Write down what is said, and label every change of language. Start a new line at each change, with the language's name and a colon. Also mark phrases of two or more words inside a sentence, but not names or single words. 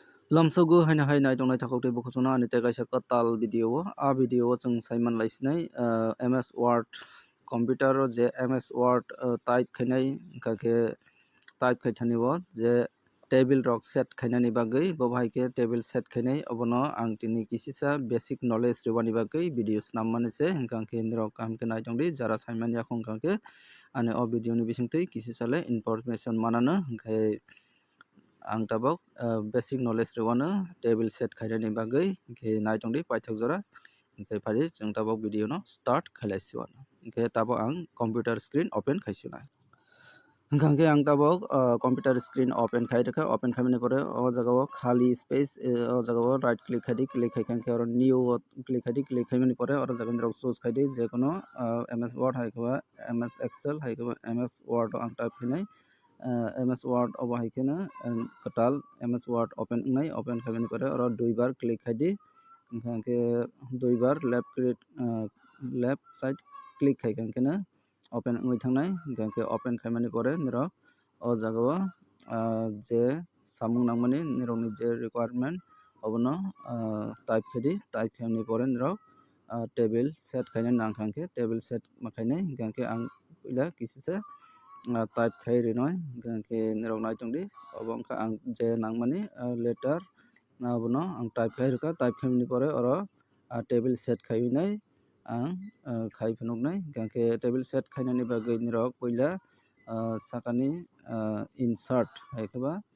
Kok Borok: Lamsogu haina haina dongnai thakokte bokosona ani kaisa katal video o chung saiman laisnai MS Word computer o je MS Word type khainai kake type khaithani o je table rok set khainani bagui bo bhai ke
English: table set
Kok Borok: khainai obono ang tini kisisa
English: basic knowledge
Kok Borok: rewani bagui video snammani se hingkang ke nirok kam ke nai tongdi jara saiman yakong kangke ani o video ni bisingtui kisisale information manano hingkai ang tabok
English: basic knowledge
Kok Borok: rewano
English: table set
Kok Borok: khainani bagui hingke nai tongdi paithak jora hingkai phari chung tabok video no start khailaision hingke tabok ang
English: computer screen open
Kok Borok: khaisina hingkangke ang tabok
English: computer screen open
Kok Borok: khairokha open khaimani pore o jaga o khali space o jaga o
English: right click
Kok Borok: khaidi click khaikangke oro
English: new click
Kok Borok: khaidi click khaimani pore oro jaga ni rok choose khaidi je kono MS Word haikaba MS Excel haikaba MS Word ang type khainai MS Word obo haikena katal MS Word open ngai open khaimani pore oro duibar click khaidi hingkangke duibar
English: left side click
Kok Borok: khaikangke na open ngoi thangnai hingkangke open khaimani pore nirok o jaga o je samung nangmani nirokni je requirement obono type khaidi type khaimani pore nirok
English: table set
Kok Borok: khainai nangkangke
English: table set
Kok Borok: makhainai hingkangke ang puila kisisa type khai rinoi hingkangke nirok nai tongdi obo wngkha ang je nangmani letter abono ang type khai rokha type khaimani pore oro
English: table set
Kok Borok: khainai ang khai phunuknai hingkangke
English: table set
Kok Borok: khainani bagui nirok puila sakani insert haikaba